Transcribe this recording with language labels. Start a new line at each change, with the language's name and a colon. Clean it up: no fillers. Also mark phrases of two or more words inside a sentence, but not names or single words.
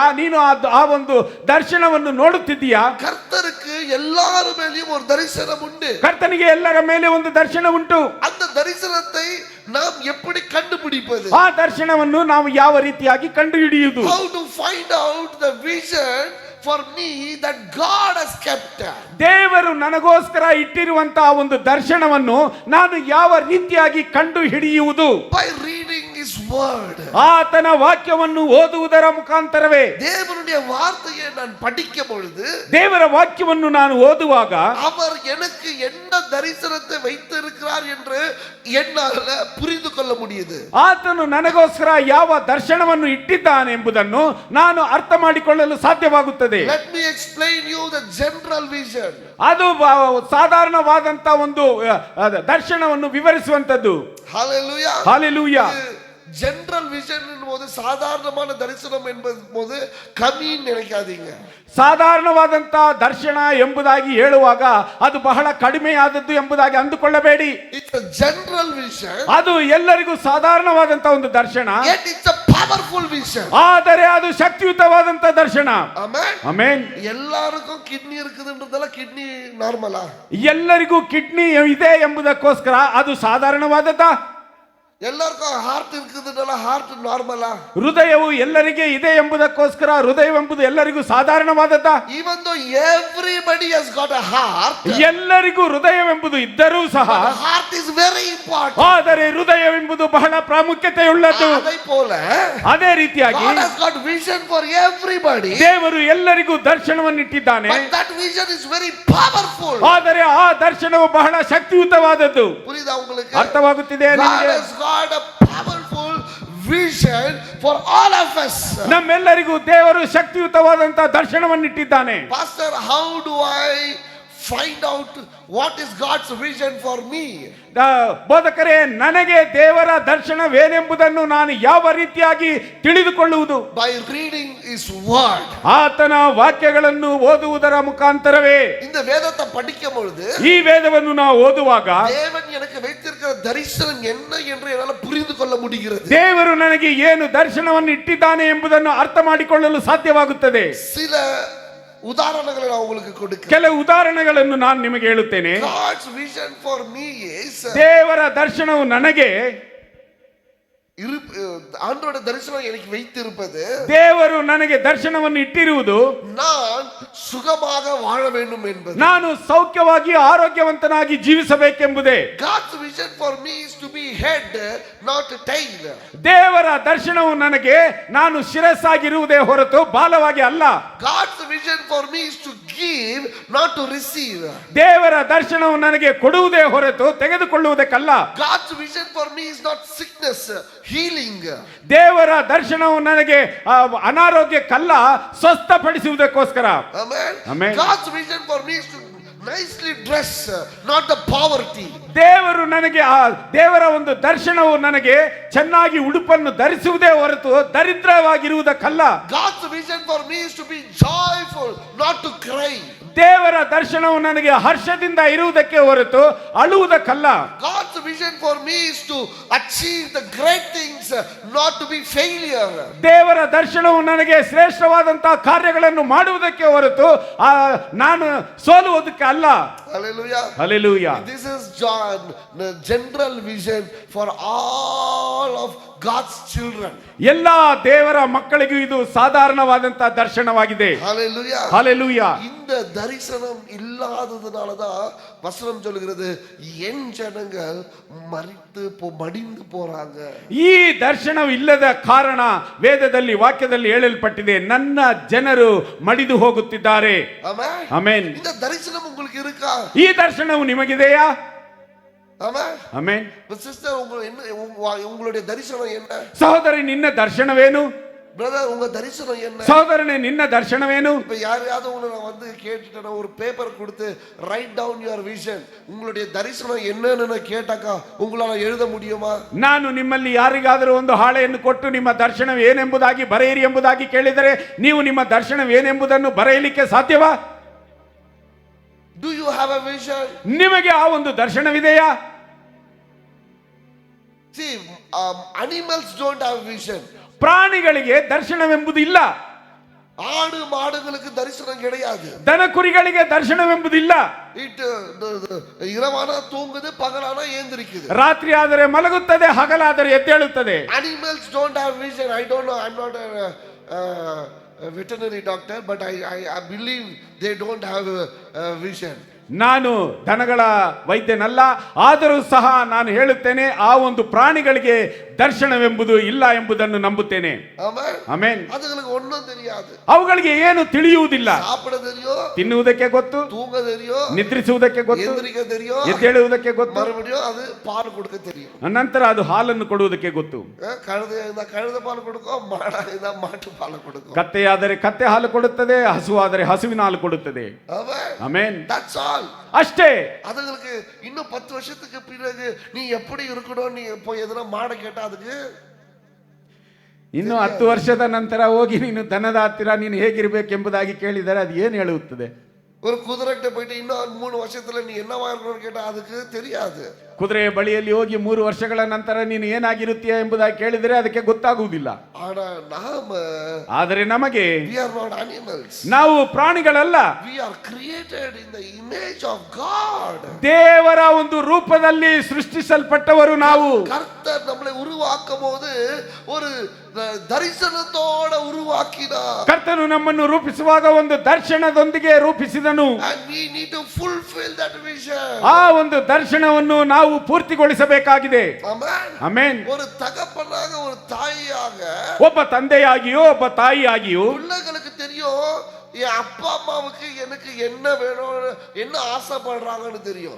Kannada: ನೀನು ಆ ಒಂದು ದರ್ಶನವನ್ನು ನೋಡುತ್ತಿದ್ದೀಯಾ?
Tamil: கர்த்தருக்கு எல்லார் மேலயும் ஒரு தரிசனம் உண்டு.
Kannada: ಕರ್ತನಿಗೆ ಎಲ್ಲರ ಮೇಲೆ ಒಂದು ದರ್ಶನ ಉಂಟು.
Tamil: அந்த தரிசனத்தை நாம் எப்படி கண்டுபிடிப்பது?
Kannada: ಆ ದರ್ಶನವನ್ನು ನಾವು ಯಾವ ರೀತಿಯಾಗಿ ಕಂಡುಹಿಡಿಯುವುದು?
English: How to find out the vision for me that God has kept?
Kannada: ದೇವರು ನನಗೋಸ್ಕರ ಇಟ್ಟಿರುವಂತಹ ಒಂದು ದರ್ಶನವನ್ನು ನಾನು ಯಾವ ರೀತಿಯಾಗಿ ಕಂಡು ಹಿಡಿಯುವುದು?
English: By reading his word.
Kannada: ಆತನ ವಾಕ್ಯವನ್ನು ಓದುವುದರ ಮುಖಾಂತರವೇ.
Tamil: தேவனுடைய வார்த்தையை நான் படிக்கும் பொழுது,
Kannada: ದೇವರ ವಾಕ್ಯವನ್ನು ನಾನು ಓದುವಾಗ
Tamil: அவர் எனக்கு என்ன தரிசனத்தை வைத்திருக்கிறார் என்று என்னால புரிந்து கொள்ள முடியுது.
Kannada: ಆತನು ನನಗೋಸ್ಕರ ಯಾವ ದರ್ಶನವನ್ನು ಇಟ್ಟಿದ್ದಾನೆ ಎಂಬುದನ್ನು ನಾನು ಅರ್ಥ ಮಾಡಿಕೊಳ್ಳಲು ಸಾಧ್ಯವಾಗುತ್ತದೆ.
English: Let me explain you the general vision.
Kannada: ಅದು ಸಾಧಾರಣವಾದಂತ ಒಂದು ದರ್ಶನವನ್ನು ವಿವರಿಸುವಂತದ್ದು.
English: Hallelujah. Hallelujah. general vision
Tamil: போது சாதாரணமான தரிசனம் என்பது போது கம்மின்னு நினைக்காதீங்க.
Kannada: ಸಾಧಾರಣವಾದಂತ ದರ್ಶನ ಎಂಬುದಾಗಿ ಹೇಳುವಾಗ ಅದು ಬಹಳ ಕಡಿಮೆಯಾದದ್ದು ಎಂಬುದಾಗಿ ಅಂದುಕೊಳ್ಳಬೇಡಿ.
English: It's a general vision.
Kannada: ಅದು ಎಲ್ಲರಿಗೂ ಸಾಧಾರಣವಾದಂತ ಒಂದು ದರ್ಶನ.
English: Yet it's a powerful vision.
Kannada: ಆದರೆ ಅದು ಶಕ್ತಿಯುತವಾದಂತ ದರ್ಶನ.
English: Amen.
Kannada: ಆಮೆನ್.
Tamil: எல்லாருக்கும் கிட்னி இருக்குதுன்றதால கிட்னி நார்மலா?
Kannada: ಎಲ್ಲರಿಗೂ ಕಿಡ್ನಿ ಇದೆ ಎಂಬುದಕ್ಕೋಸ್ಕರ ಅದು ಸಾಧಾರಣವಾದದ್ದಾ?
Tamil: எல்லாருக்கும் ஹார்ட் இருக்குதுனால ஹார்ட் நார்மலா?
Kannada: ಹೃದಯವು ಎಲ್ಲರಿಗೆ ಇದೆ ಎಂಬುದಕ್ಕೋಸ್ಕರ ಹೃದಯವೆಂಬುದು ಎಲ್ಲರಿಗೂ ಸಾಧಾರಣವಾದದ್ದ?
English: Even though everybody has got a heart,
Kannada: ಎಲ್ಲರಿಗೂ ಹೃದಯವೆಂಬುದು ಇದ್ದರೂ ಸಹ
English: the heart is very important.
Kannada: ಆದರೆ ಹೃದಯವೆಂಬುದು ಬಹಳ ಪ್ರಾಮುಖ್ಯತೆಯುಳ್ಳದ್ದು.
Tamil: அதை போல
Kannada: ಅದೇ ರೀತಿಯಾಗಿ
English: God has got vision for everybody,
Kannada: ದೇವರು ಎಲ್ಲರಿಗೂ ದರ್ಶನವನ್ನಿಟ್ಟಿದ್ದಾನೆ.
English: but that vision is very powerful.
Kannada: ಆದರೆ ಆ ದರ್ಶನವು ಬಹಳ ಶಕ್ತಿಯುತವಾದದ್ದು.
Tamil: புரியுதா உங்களுக்கு?
Kannada: ಅರ್ಥವಾಗುತ್ತಿದೆ
English: God
Kannada: ನಿಮಗೆ?
English: has got a powerful vision for all of us.
Kannada: ನಮ್ಮೆಲ್ಲರಿಗೂ ದೇವರು ಶಕ್ತಿಯುತವಾದಂತಹ ದರ್ಶನವನ್ನಿಟ್ಟಿದ್ದಾನೆ.
English: Pastor, how do I find out what is God's vision for me?
Kannada: ಬೋಧಕರೇ, ನನಗೆ ದೇವರ ದರ್ಶನವೇನೆಂಬುದನ್ನು ನಾನು ಯಾವ ರೀತಿಯಾಗಿ ತಿಳಿದುಕೊಳ್ಳುವುದು?
English: By reading his word.
Kannada: ಆತನ ವಾಕ್ಯಗಳನ್ನು ಓದುವುದರ ಮುಖಾಂತರವೇ.
Tamil: இந்த வேதத்தை படிக்கும் பொழுது
Kannada: ಈ ವೇದವನ್ನು ನಾವು ಓದುವಾಗ
Tamil: தேவன் எனக்கு வைத்திருக்கிற தரிசனம் என்ன என்று என்னால புரிந்து கொள்ள முடிகிறது.
Kannada: ದೇವರು ನನಗೆ ಏನು ದರ್ಶನವನ್ನು ಇಟ್ಟಿದ್ದಾನೆ ಎಂಬುದನ್ನು ಅರ್ಥ ಮಾಡಿಕೊಳ್ಳಲು ಸಾಧ್ಯವಾಗುತ್ತದೆ.
Tamil: சில
Kannada: ಉದಾಹರಣೆಗಳನ್ನು ನಾನು
Tamil: உங்களுக்கு கொடுக்கிறேன்.
Kannada: ಕೆಲವು ಉದಾಹರಣೆಗಳನ್ನು ನಾನು ನಿಮಗೆ ಹೇಳುತ್ತೇನೆ.
English: God's vision for me is,
Kannada: ದೇವರ ದರ್ಶನವು ನನಗೆ,
Tamil: ஆண்டவருடைய தரிசனம் எனக்கு வைத்திருப்பது,
Kannada: ದೇವರು ನನಗೆ ದರ್ಶನವನ್ನು ಇಟ್ಟಿರುವುದು
Tamil: நான் சுகமாக வாழ வேண்டும் என்பது.
Kannada: ನಾನು ಸೌಖ್ಯವಾಗಿ ಆರೋಗ್ಯವಂತನಾಗಿ ಜೀವಿಸಬೇಕೆಂಬುದೇ.
English: God's vision for me is to be head, not tail.
Kannada: ದೇವರ ದರ್ಶನವು ನನಗೆ ನಾನು ಶಿರಸ್ಸಾಗಿರುವುದೇ ಹೊರತು ಬಾಲವಾಗಿ ಅಲ್ಲ.
English: God's vision for me is to give, not to receive.
Kannada: ದೇವರ ದರ್ಶನವು ನನಗೆ ಕೊಡುವುದೇ ಹೊರತು ತೆಗೆದುಕೊಳ್ಳುವುದಕ್ಕಲ್ಲ.
English: God's vision for me is not sickness, healing.
Kannada: ದೇವರ ದರ್ಶನವು ನನಗೆ ಅನಾರೋಗ್ಯಕ್ಕಲ್ಲ, ಸ್ವಸ್ಥಪಡಿಸುವುದಕ್ಕೋಸ್ಕರ.
English: Amen. Amen. God's vision for me is to nicely dress, not the poverty.
Kannada: ದೇವರು ನನಗೆ ದೇವರ ಒಂದು ದರ್ಶನವು ನನಗೆ ಚೆನ್ನಾಗಿ ಉಡುಪನ್ನು ಧರಿಸುವುದೇ ಹೊರತು ದರಿದ್ರವಾಗಿರುವುದಕ್ಕಲ್ಲ.
English: God's vision for me is to be joyful, not to cry.
Kannada: ದೇವರ ದರ್ಶನವು ನನಗೆ ಹರ್ಷದಿಂದ ಇರುವುದಕ್ಕೆ ಹೊರತು ಅಳುವುದಕ್ಕಲ್ಲ.
English: God's vision for me is to achieve the great things, not to be failure.
Kannada: ದೇವರ ದರ್ಶನವು ನನಗೆ ಶ್ರೇಷ್ಠವಾದಂತಹ ಕಾರ್ಯಗಳನ್ನು ಮಾಡುವುದಕ್ಕೆ ಹೊರತು ನಾನು ಸೋಲುವುದಕ್ಕೆ ಅಲ್ಲ.
English: Hallelujah.
Kannada: ಹಲ್ಲೆಲೂಯಾ.
English: This is the general vision for all of God's children.
Kannada: ಎಲ್ಲಾ ದೇವರ ಮಕ್ಕಳಿಗೂ ಇದು ಸಾಧಾರಣವಾದಂತಹ ದರ್ಶನವಾಗಿದೆ.
English: Hallelujah.
Kannada: ಹಲ್ಲೆಲೂಯಾ.
Tamil: இந்த தரிசனம் இல்லாததுனால தான் வசனம் சொல்கிறது என் ஜனங்கள் மடிந்து போறாங்க.
Kannada: ಈ ದರ್ಶನವು ಇಲ್ಲದ ಕಾರಣ ವೇದದಲ್ಲಿ ವಾಕ್ಯದಲ್ಲಿ ಹೇಳಲ್ಪಟ್ಟಿದೆ, ನನ್ನ ಜನರು ಮಡಿದು ಹೋಗುತ್ತಿದ್ದಾರೆ.
English: Amen.
Kannada: ಆಮೆನ್.
Tamil: இந்த தரிசனம் உங்களுக்கு இருக்கா?
Kannada: ಈ ದರ್ಶನವು ನಿಮಗಿದೆಯಾ?
English: Amen.
Kannada: ಆಮೆನ್.
English: ಸಿಸ್ಟರ್,
Tamil: உங்களுடைய தரிசனம் என்ன?
Kannada: ಸಹೋದರಿ, ನಿನ್ನ ದರ್ಶನವೇನು?
Tamil: பிரதர், உங்க தரிசனம் என்ன?
Kannada: ಸಹೋದರನೇ, ನಿನ್ನ ದರ್ಶನವೇನು?
Tamil: இப்ப யாரையாவது உங்களை நான் வந்து கேட்டுட்டேன்னா ஒரு பேப்பர் கொடுத்து
English: write down your vision,
Tamil: உங்களுடைய தரிசனம் என்னன்னு கேட்டாக்கா உங்களால எழுத முடியுமா?
Kannada: ನಾನು ನಿಮ್ಮಲ್ಲಿ ಯಾರಿಗಾದರೂ ಒಂದು ಹಾಳೆಯನ್ನು ಕೊಟ್ಟು ನಿಮ್ಮ ದರ್ಶನವೇನೆಂಬುದಾಗಿ ಬರೆಯಿರಿ ಎಂಬುದಾಗಿ ಕೇಳಿದರೆ ನೀವು ನಿಮ್ಮ ದರ್ಶನವೇನೆಂಬುದನ್ನು ಬರೆಯಲಿಕ್ಕೆ ಸಾಧ್ಯವಾ?
English: Do you have a vision?
Kannada: ನಿಮಗೆ ಆ ಒಂದು ದರ್ಶನವಿದೆಯಾ?
English: See, animals don't have vision.
Kannada: ಪ್ರಾಣಿಗಳಿಗೆ ದರ್ಶನವೆಂಬುದು ಇಲ್ಲ.
Tamil: ஆடு மாடுகளுக்கு தரிசனம் கிடையாது.
Kannada: ದನ ಕುರಿಗಳಿಗೆ ದರ್ಶನವೆಂಬುದು ಇಲ್ಲ.
Tamil: இரவானா தூங்குது, பகலானா ஏந்திரிக்குது.
Kannada: ರಾತ್ರಿ ಆದರೆ ಮಲಗುತ್ತದೆ, ಹಗಲಾದರೆ ಎದ್ದೇಳುತ್ತದೆ.
English: Animals don't have vision. I don't know. I'm not a veterinary doctor, but I believe they don't have a vision.
Kannada: ನಾನು ದನಗಳ ವೈದ್ಯನಲ್ಲ, ಆದರೂ ಸಹ ನಾನು ಹೇಳುತ್ತೇನೆ, ಆ ಒಂದು ಪ್ರಾಣಿಗಳಿಗೆ ದರ್ಶನವೆಂಬುದು ಇಲ್ಲ ಎಂಬುದನ್ನು ನಂಬುತ್ತೇನೆ. ಆಮೆನ್.
Tamil: அதுங்களுக்கு ஒண்ணும் தெரியாது.
Kannada: ಅವುಗಳಿಗೆ ಏನು ತಿಳಿಯುವುದಿಲ್ಲ.
Tamil: சாப்பிட தெரியும்,
Kannada: ತಿನ್ನುವುದಕ್ಕೆ ಗೊತ್ತು,
Tamil: தூங்க தெரியும்,
Kannada: ನಿದ್ರಿಸುವುದಕ್ಕೆ ಗೊತ್ತು,
Tamil: எந்திரிக்க தெரியும்,
Kannada: ಎದ್ದೇಳುವುದಕ್ಕೆ ಗೊತ್ತು,
Tamil: மறுபடியும் அது பால் கொடுக்க தெரியும்.
Kannada: ನಂತರ ಅದು ಹಾಲನ್ನು ಕೊಡುವುದಕ್ಕೆ ಗೊತ್ತು.
Tamil: கழுத பாலு கொடுக்கோ, மாட்டு பாலு கொடுக்கோ.
Kannada: ಕತ್ತೆಯಾದರೆ ಕತ್ತೆ ಹಾಲು ಕೊಡುತ್ತದೆ, ಹಸುವಾದರೆ ಹಸುವಿನ ಹಾಲು ಕೊಡುತ್ತದೆ. ಆಮೆನ್.
English: That's all.
Kannada: ಅಷ್ಟೇ.
Tamil: அதுங்களுக்கு இன்னும் 10 வருஷத்துக்கு பிறகு நீ எப்படி இருக்கணும், நீ போய் எதனா மாட கேட்டா அதுக்கு
Kannada: ಇನ್ನು 10 ವರ್ಷದ ನಂತರ ಹೋಗಿ ನೀನು ದನದ ಹತ್ತಿರ ನೀನು ಹೇಗಿರಬೇಕೆಂಬುದಾಗಿ ಕೇಳಿದರೆ ಅದು ಏನು ಹೇಳುತ್ತದೆ?
Tamil: ஒரு குதிரைகிட்ட போயிட்டு இன்னும் 3 வருஷத்துல நீ என்னவா இருக்கணும்னு கேட்டா அதுக்கு தெரியாது.
Kannada: ಕುದುರೆಯ ಬಳಿಯಲ್ಲಿ ಹೋಗಿ 3 ವರ್ಷಗಳ ನಂತರ ನೀನು ಏನಾಗಿರುತ್ತೀಯ ಎಂಬುದಾಗಿ ಕೇಳಿದರೆ ಅದಕ್ಕೆ ಗೊತ್ತಾಗುವುದಿಲ್ಲ.
Tamil: ஆனா நாம
Kannada: ಆದರೆ ನಮಗೆ
English: we are not animals.
Kannada: ನಾವು ಪ್ರಾಣಿಗಳಲ್ಲ,
English: We are created in the image of God.
Kannada: ದೇವರ ಒಂದು ರೂಪದಲ್ಲಿ ಸೃಷ್ಟಿಸಲ್ಪಟ್ಟವರು ನಾವು.
Tamil: கர்த்தர் நம்மளை உருவாக்கும் போது ஒரு தரிசனத்தோட உருவாக்கினார்.
Kannada: ಕರ್ತನು ನಮ್ಮನ್ನು ರೂಪಿಸುವಾಗ ಒಂದು ದರ್ಶನದೊಂದಿಗೆ ರೂಪಿಸಿದನು.
English: And we need to fulfill that vision.
Kannada: ಆ ಒಂದು ದರ್ಶನವನ್ನು ನಾವು ಪೂರ್ತಿಗೊಳಿಸಬೇಕಾಗಿದೆ.
English: Amen.
Kannada: ಆಮೆನ್.
Tamil: ஒரு தகப்பனாக ஒரு தாயாக
Kannada: ಒಬ್ಬ ತಂದೆಯಾಗಿಯೋ ಒಬ್ಬ ತಾಯಿಯಾಗಿಯೋ
Tamil: பிள்ளைகளுக்கு தெரியும் என் அப்பா அம்மாவுக்கு எனக்கு என்ன வேணும் என்ன ஆசைப்படுறாங்கன்னு தெரியும்.